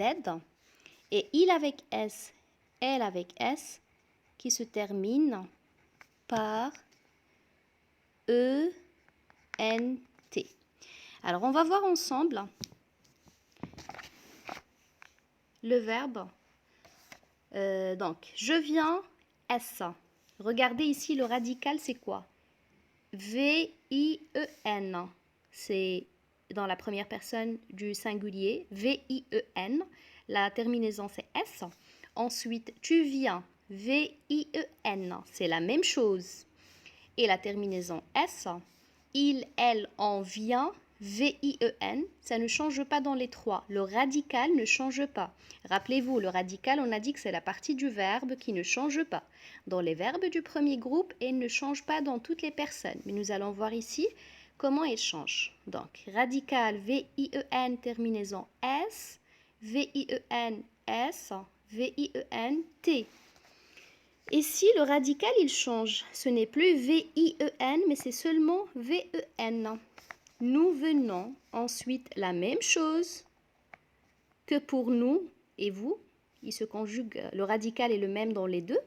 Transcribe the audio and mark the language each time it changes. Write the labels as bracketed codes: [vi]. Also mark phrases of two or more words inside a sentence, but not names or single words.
[fr] Et il avec S, elle avec S qui se termine par ENT. Alors, on va voir ensemble le verbe. Donc, je viens, S. Regardez ici, le radical, c'est quoi? V-I-E-N. C'est dans la première personne du singulier. V-I-E-N. La terminaison, c'est S. Ensuite, tu viens. V-I-E-N. C'est la même chose. Et la terminaison S. Il, elle, on vient. V-I-E-N, ça ne change pas dans les trois. Le radical ne change pas. Rappelez-vous, le radical, on a dit que c'est la partie du verbe qui ne change pas. Dans les verbes du premier groupe, et ne change pas dans toutes les personnes. Mais nous allons voir ici comment il change. Donc, radical, V-I-E-N, terminaison S, V-I-E-N-S, V-I-E-N-T. Et si le radical, il change, ce n'est plus V-I-E-N, mais c'est seulement V-E-N. Nous venons ensuite la même chose que pour nous et vous. Il se conjugue, le radical est le même dans les deux.